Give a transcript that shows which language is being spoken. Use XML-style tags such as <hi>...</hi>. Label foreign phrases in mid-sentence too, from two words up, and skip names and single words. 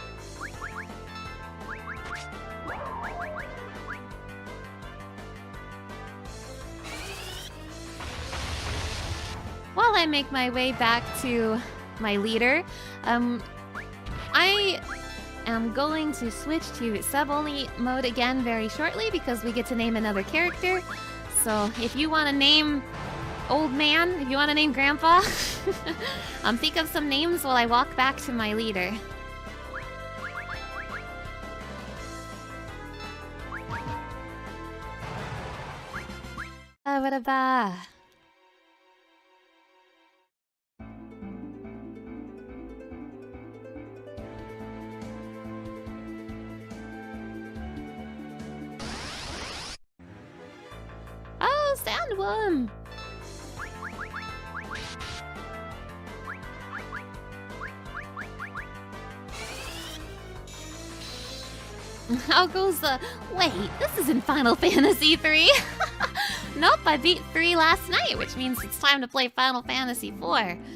<en>While I make my way back to my leader, I am going to switch to sub-only mode again very shortly because we get to name another character. So if you want to name old man, if you want to name Grandpa, think of some names while I walk back to my leader. Ba-ba-da-ba. Oh, sandworm! How goes the... Wait, this isn't Final Fantasy 3! Nope, I beat 3 last night, which means it's time to play Final Fantasy 4.</en>